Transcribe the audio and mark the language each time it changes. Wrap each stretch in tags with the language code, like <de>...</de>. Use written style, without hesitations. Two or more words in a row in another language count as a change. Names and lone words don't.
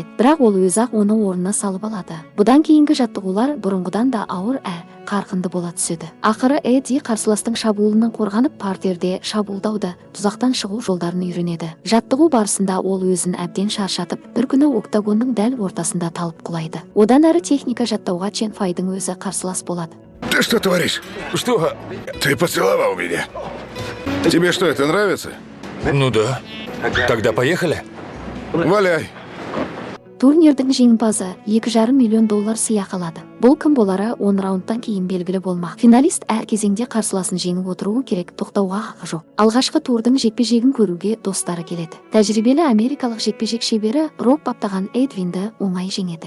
<kk>Бірақ ол өзі-ақ оны орнына салып алады. Бұдан кейінгі жаттығулар бұрынғыдан да ауыр қарқынды бола түседі. Ақыры Эдди қарсыластың шабуылынан қорғанып, партерде шабуылдауды, тұзақтан шығу жолдарын үйренеді. Жаттығу барысында ол өзін әбден шаршатып, бір күні октагонның дәл ортасында талып құлайды. Одан әрі техника жаттауға Чен Файдың өзі қарсылас болады.</kk> <ru>Ты что творишь? Что? Ты поцеловал меня. Тебе что, это нравится? Ну да. Тогда поехали. Валяй.</ru> <kk>Турнирдің жеңімпазы $2,5 миллион сыйақы алады. Бұл кім болары 10 раундтан кейін белгілі болмақ. Финалист әр кезеңде қарсыласын жеңіп отыруы керек, тоқтауға хақы жоқ. Алғашқы турдың жекпе-жегін көруге достары келеді. Тәжірибелі америкалық жекпе-жек шебері Рок баптаған Эдвинді оңай жеңеді.</kk>